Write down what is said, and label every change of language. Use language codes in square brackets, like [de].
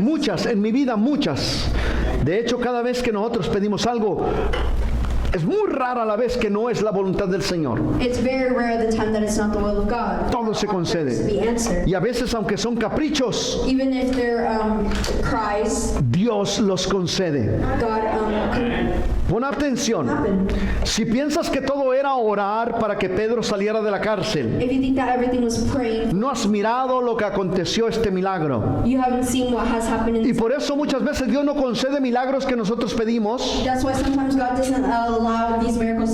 [es] Muchas, en mi vida muchas. De hecho, cada vez que nosotros pedimos algo, es muy rara la vez que no es la voluntad del Señor. [en] It's very rare the time that it's not the will of God. [es] Todo se [en] To [es] concede. [en] be answered. [es] Y a veces, aunque son caprichos, [en] Even if they're cries, [es] Dios los concede. [en] God can [es] Pon atención. [en] happen. [es] Si piensas que todo era orar para que Pedro saliera de la cárcel, [en] If you think that everything was praying, [es] no has mirado lo que aconteció este milagro. [en] you haven't seen what has happened. [es] Y por eso muchas veces Dios no concede milagros que nosotros pedimos, [en] That's why sometimes God doesn't allow these miracles